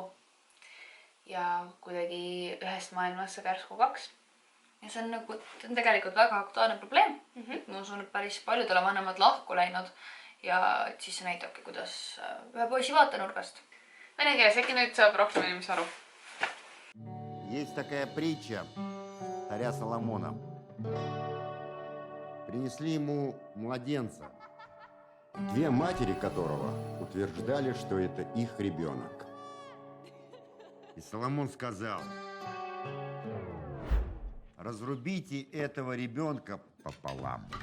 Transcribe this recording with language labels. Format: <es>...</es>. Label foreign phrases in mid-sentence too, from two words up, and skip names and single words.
<et>Ja kuidagi ühest maailmast saab järsku 2. Ja see on tegelikult väga aktuaalne probleem. Ma usun, et päris paljudele vanemad lahku läinud. Ja siis see näitabki, kuidas ühe poisi vaatenurgast. Vene keeles äkki nüüd saab rohkem inimesi aru.</et> <ru>Есть такая притча царя Соломона. Принесли ему младенца, 2 матери которого утверждали, что это их ребенок. И Соломон сказал: разрубите этого ребенка пополам.</ru>